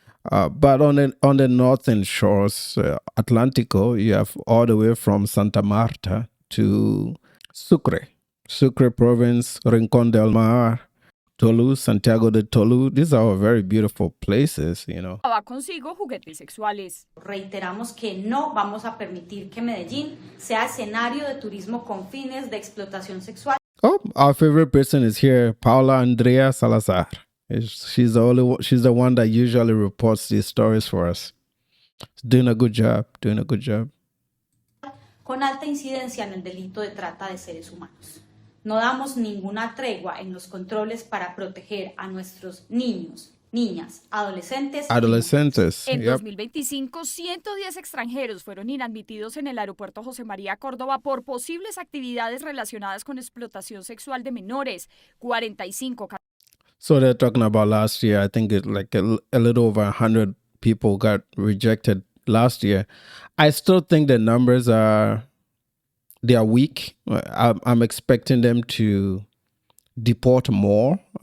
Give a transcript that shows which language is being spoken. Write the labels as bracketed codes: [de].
[en] But on the northern shores, Atlántico, you have all the way from Santa Marta to Sucre province, Rincón del Mar, Tolu, Santiago de Tolu. These are all very beautiful places, you know. [es] Llevaba consigo juguetes sexuales. Reiteramos que no vamos a permitir que Medellín sea escenario de turismo con fines de explotación sexual. [en] Oh, our favorite person is here, Paula Andrea Salazar. She's the one that usually reports these stories for us. Doing a good job. [es] Con alta incidencia en el delito de trata de seres humanos. No damos ninguna tregua en los controles para proteger a nuestros niños, niñas, adolescentes. En 2025, 110 extranjeros fueron inadmitidos en el aeropuerto José María Córdova por posibles actividades relacionadas con explotación sexual de menores. 45. [en] So they're talking about last year. I think it like a little over 100 people got rejected last year. I still think the numbers are weak. I'm expecting them to deport more.